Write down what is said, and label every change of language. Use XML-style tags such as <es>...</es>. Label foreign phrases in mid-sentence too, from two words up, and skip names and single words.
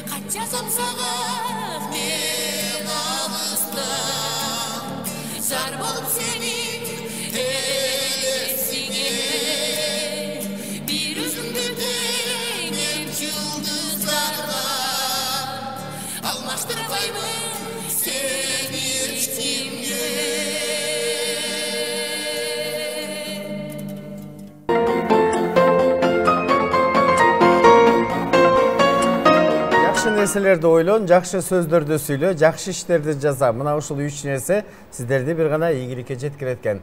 <kk>жазам саған мен алыста зар болып сенің елесіңе бір өзіңді теңеп жұлдыздарға алмаштырмаймын сені ешкімге.</kk> <ky>Жакшы нерселерди ойлон, жакшы сөздөрдү сүйлө, жакшы иштерди жаза. Мына ушул 3 нерсе сиздерди бир гана ийгиликке жеткирет экен.</ky>